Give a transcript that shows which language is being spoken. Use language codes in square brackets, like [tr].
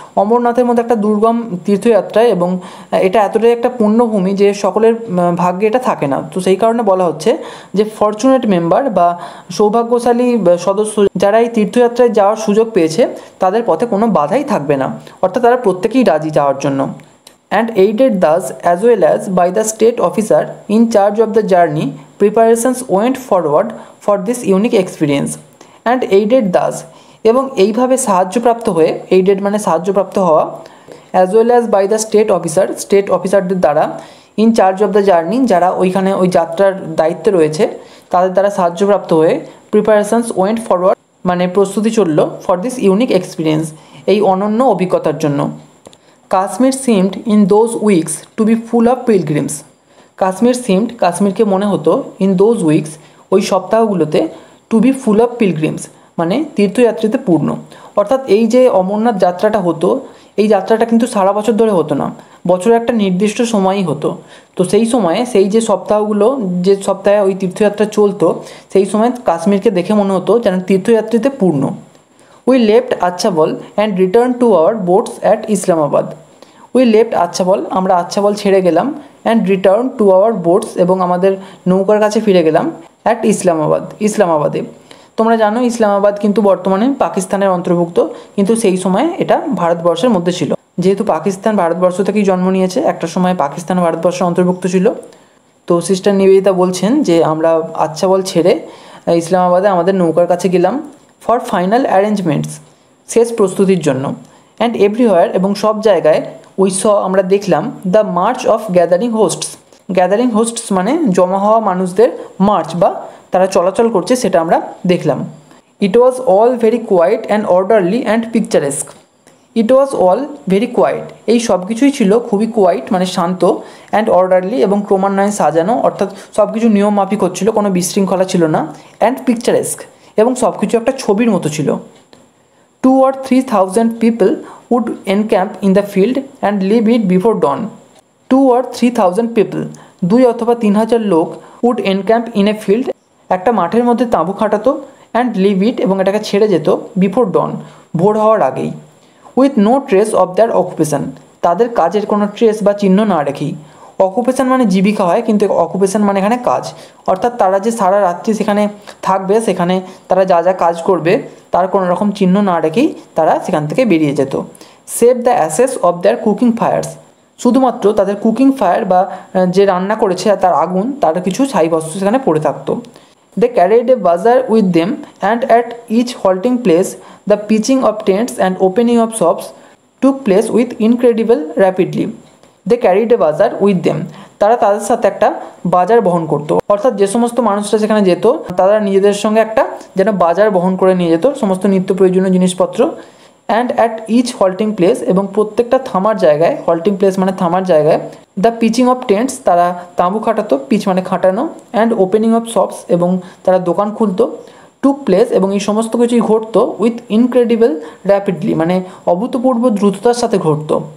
[bn] অমরনাথের মধ্যে একটা দুর্গম তীর্থযাত্রা এবং এটা এতটাই একটা পুণ্যভূমি যে সকলের ভাগ্যে এটা থাকে না। তো সেই কারণে বলা হচ্ছে যে [en] fortunate member [bn] বা সৌভাগ্যশালী সদস্য যারা এই তীর্থযাত্রায় যাওয়ার সুযোগ পেয়েছে তাদের পথে কোনো বাধাই থাকবে না, অর্থাৎ তারা প্রত্যেকেই রাজি যাওয়ার জন্য। [en] And aided thus as well as by the state officer in charge of the journey, preparations went forward for this unique experience. And aided thus, [bn] এবং এইভাবে সাহায্যপ্রাপ্ত হয়ে, aided মানে সাহায্যপ্রাপ্ত হওয়া, [en] as well as by the state officer, [bn] state অফিসারদের দ্বারা, [en] in charge of the journey [bn] যারা ওইখানে ওই যাত্রার দায়িত্বে রয়েছে তাদের দ্বারা সাহায্যপ্রাপ্ত হয়ে, [en] preparations went forward [bn] মানে প্রস্তুতি চলল [en] for this unique experience, [bn] এই অনন্য অভিজ্ঞতার জন্য। [en] Kashmir seemed in those weeks to be full of pilgrims, Kashmir seemed [bn] কাশ্মীরকে মনে হতো [en] in those weeks [bn] ওই সপ্তাহগুলোতে [en] to be full of pilgrims [bn] মানে তীর্থযাত্রীতে পূর্ণ। অর্থাৎ এই যে অমরনাথ যাত্রাটা হতো, এই যাত্রাটা কিন্তু সারা বছর ধরে হতো না, বছরে একটা নির্দিষ্ট সময়ই হতো। তো সেই সময়ে সেই যে সপ্তাহগুলো, যে সপ্তাহে ওই তীর্থযাত্রা চলতো, সেই সময় কাশ্মীরকে দেখে মনে হতো যেন তীর্থযাত্রীতে পূর্ণ। [en] We left Achhabal and returned to our boats at Islamabad. We left Achhabal, [bn] আমরা আচ্ছাবল ছেড়ে গেলাম, [en] and returned to our boats [bn] এবং আমাদের নৌকার কাছে ফিরে গেলাম at ইসলামাবাদ, ইসলামাবাদে। তোমরা জানো ইসলামাবাদ কিন্তু বর্তমানে পাকিস্তানের অন্তর্ভুক্ত, কিন্তু সেই সময় এটা ভারতবর্ষের মধ্যে ছিল। যেহেতু পাকিস্তান ভারতবর্ষ থেকেই জন্ম নিয়েছে, একটা সময় পাকিস্তান ভারতবর্ষের অন্তর্ভুক্ত ছিল। তো সিস্টার নিবেদিতা বলছেন যে আমরা আচ্ছাবল ছেড়ে ইসলামাবাদে আমাদের নৌকার কাছে গেলাম [en] for final arrangements, [bn] শেষ প্রস্তুতির জন্য। [en] and everywhere [bn] এবং সব জায়গায় [en] we saw [bn] আমরা দেখলাম [en] the march of gathering hosts, gathering hosts [bn] মানে জমা হওয়া মানুষদের মার্চ বা তারা চলাচল করছে সেটা আমরা দেখলাম। [en] it was all very quiet and orderly and picturesque, it was all very quiet [bn] এই সব কিছুই ছিল খুবই কোয়াইট মানে শান্ত, [en] and orderly [bn] এবং ক্রমান্বয়ে সাজানো, অর্থাৎ সব কিছু নিয়ম মাফিক হচ্ছিল, কোনো বিশৃঙ্খলা ছিল না, [en] and picturesque [bn] এবং সব কিছু একটা ছবির মতো ছিল। [en] 2 or 3,000 people would encamp in the field and leave it before dawn. 2 or 3,000 people, [bn] 2 অথবা 3,000 লোক [en] would encamp in a field, [bn] একটা মাঠের মধ্যে তাঁবু খাটাতো, [en] and leave it [bn] এবং এটাকে ছেড়ে যেত, [en] before dawn [bn] ভোর হওয়ার আগেই, [en] with no trace of their occupation [bn] তাদের কাজের কোনো ট্রেস বা চিহ্ন না রেখেই। অকুপেশন মানে জীবিকা হয়, কিন্তু অকুপেশন মানে এখানে কাজ, অর্থাৎ তারা যে সারা রাত্রি সেখানে থাকবে, সেখানে তারা যা যা কাজ করবে তার কোনো রকম চিহ্ন না রেখেই তারা সেখান থেকে বেরিয়ে যেত। [en] save the ashes of their cooking fires, [bn] শুধুমাত্র তাদের [en] cooking fire [bn] বা যে রান্না করেছে তার আগুন, তার কিছু ছাই বস্ত্র সেখানে পড়ে থাকতো। [en] They carried a bazaar with them, and at each halting place the pitching of tents and opening of shops took place with incredible rapidly. They carried a bazaar with them, [bn] তারা তাদের সাথে একটা বাজার বহন করতো, অর্থাৎ যে সমস্ত মানুষরা সেখানে যেত তারা নিজেদের সঙ্গে একটা যেন বাজার বহন করে নিয়ে যেত সমস্ত নিত্য প্রয়োজনীয় জিনিসপত্র। [en] and at each halting place [bn] এবং প্রত্যেকটা থামার জায়গায়, [en] halting place [bn] মানে থামার জায়গায়, [en] the pitching of tents [bn] তারা তাঁবু খাটাতো, পিচ মানে খাটানো, [en] and opening of shops [bn] এবং তারা দোকান খুলতো, [en] took place [bn] এবং এই সমস্ত কিছুই ঘটতো [en] with incredible rapidly [bn] মানে অভূতপূর্ব দ্রুততার সাথে ঘটতো।